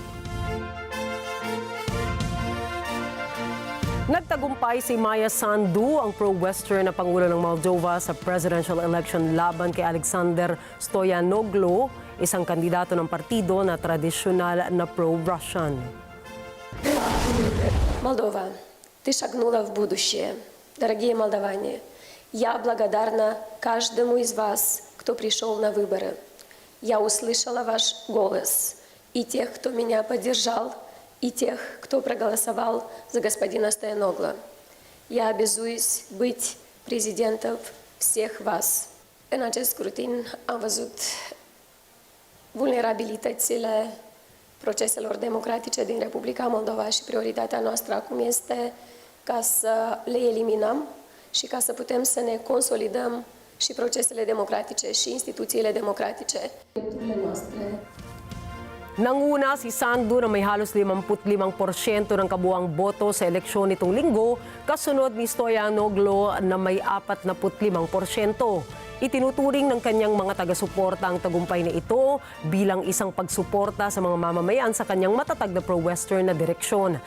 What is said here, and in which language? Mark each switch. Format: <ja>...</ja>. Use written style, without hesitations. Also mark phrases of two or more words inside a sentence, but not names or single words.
<tl>Nagtagumpay si Maya Sandu, ang pro-Western na Pangulo ng Moldova sa</tl> <en>presidential election</en> <tl>laban kay Alexander Stoyanoglo, isang kandidato ng partido na tradisyonal na pro-Russian.</tl> <ru>Молдова, ты шагнула в будущее. Дорогие молдаване, я благодарна каждому из вас, кто пришел на выборы. Я услышала ваш голос, и тех, кто меня поддержал, и тех, кто проголосовал за господина Стояногло. Я обязуюсь быть президентом всех вас.</ru> <ro>În acest scrutin am văzut vulnerabilitățile proceselor democratice din Republica Moldova și prioritatea noastră acum este ca să le eliminăm și ca să putem să ne consolidăm și procesele democratice și instituțiile democratice. Drepturile noastre.</ro> <tl>Nanguna si Sandu na may halos 55% ng kabuang boto sa eleksyon nitong linggo, kasunod ni Stoyanoglo na may 45%. Itinuturing ng kanyang mga taga-suporta ang tagumpay na ito bilang isang pagsuporta sa mga mamamayan sa kanyang matatag na pro-Western na direksyon.</tl>